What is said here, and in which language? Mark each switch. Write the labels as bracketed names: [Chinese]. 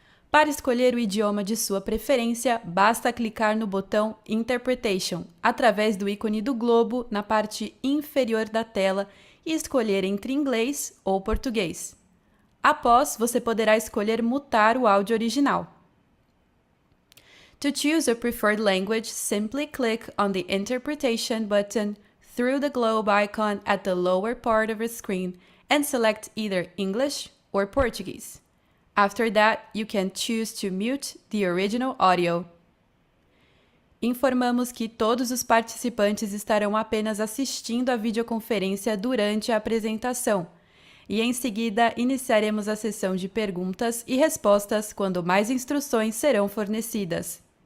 [Portuguese] Para escolher o idioma de sua preferência, basta clicar no botão Interpretation, através do ícone do globo na parte inferior da tela e escolher entre inglês ou português. Após, você poderá escolher mutar o áudio original. [English] To choose your preferred language, simply click on the Interpretation button through the globe icon at the lower part of your screen and select either English or Portuguese. After that, you can choose to mute the original audio. [Portuguese] Informamos que todos os participantes estarão apenas assistindo a videoconferência durante a apresentação, e em seguida iniciaremos a sessão de perguntas e respostas quando mais instruções serão fornecidas.